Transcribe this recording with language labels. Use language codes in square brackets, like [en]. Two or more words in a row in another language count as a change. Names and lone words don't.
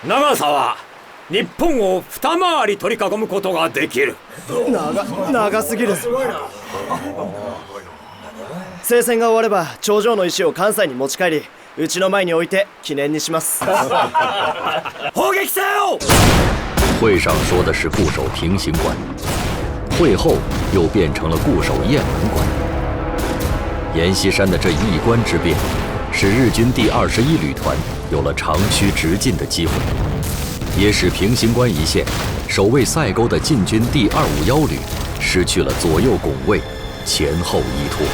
[ja] 長さは日本を二回り取り囲むことができる。長すぎる。聖戦が終われば頂上の石を関西に持ち帰り、うちの前に置いて記念にします。砲撃せよ！ [zh] 会上说的是固守平型关，会后又变成了固守雁门关。阎锡山的这一关之变，使日军第21旅团有了长驱直进的机会，也使平型关一线守卫塞沟的晋军第251旅失去了左右拱卫、前后依托。